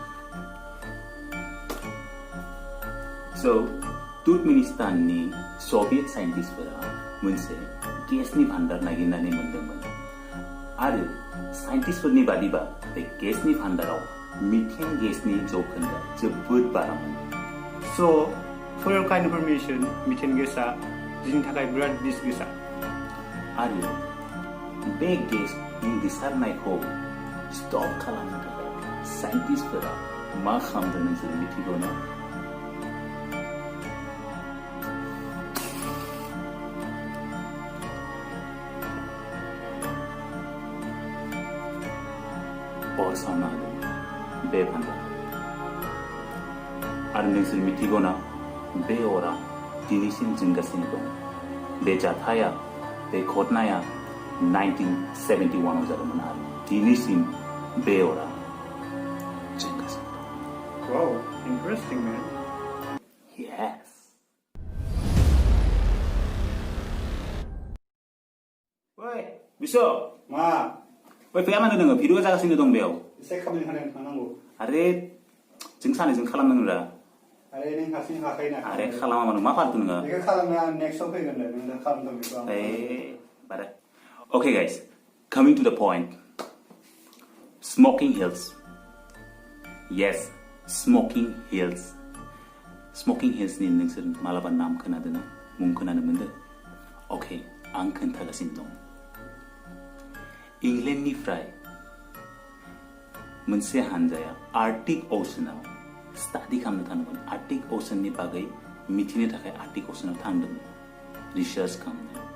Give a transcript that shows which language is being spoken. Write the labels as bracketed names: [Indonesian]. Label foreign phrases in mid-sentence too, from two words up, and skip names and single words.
[Bodo] So, तुर्कमेनिस्ताननि सभियेट साइन्टिस्टफोरा मोनसे गेसनि भान्डार नागिरनानै मोनदोंमोन आरो साइन्टिस्टफोरनि बादिबा बे गेसनि भान्डाराव मिथेन गेसनि जौखोन्दोआ जोबोद बारामोन। [English] So, for your kind information, methane [Bodo] गेसआ जोंनि थाखाय बिराद बिस गोसा। आरो बे गेसनि गोसारनायखौ स्टप खालामनो थाखाय साइन्टिस्टफोरा मा खालामदों नोंसोर मिथिगौ ना? अर सावना होदों बे भान्डार आरो नोंसोर मिथिगौ ना बे अरा दिनैसिम जोंगासिनो दं। बे जाथाया बे घटनाया 1971 आव जादोंमोन आरो दिनैसिम बे अरा जोंगासिनो दं। [English] Wow, interesting man. Yes. Woi, [Bodo] बिसो मा? Woi, फैया मानो नोङो भिडिअ जागासिनो दं बेयाव। एसे खामानि थांनांगौ। आरे जों सानैजों खालामनांगौ रा। आरे नों हारसिं हाखायोना। आरे खालामा मानो मा फालतु नोङो। बेखौ खालामना नेक्स्टआव फैगोन दे नों खालामदों बेखौ आं। [English] But okay guys, coming to the point. Smoking hills. Yes, smoking hills. [Bodo] Smoking hills नि नोंसोर मालाबा नाम खोनादों ना? मुं खोनानो मोनदों? Okay, आं खोन्थागासिनो दं। इंलेन्डनिफ्राय मोनसे हानजाया आर्कटिक ओशनाव स्टाडि खालामनो थांदोंमोन। आर्कटिक ओशननि बागै मिथिनो थाखाय आर्कटिक ओशनाव थांदोंमोन रिसार्च खालामनो।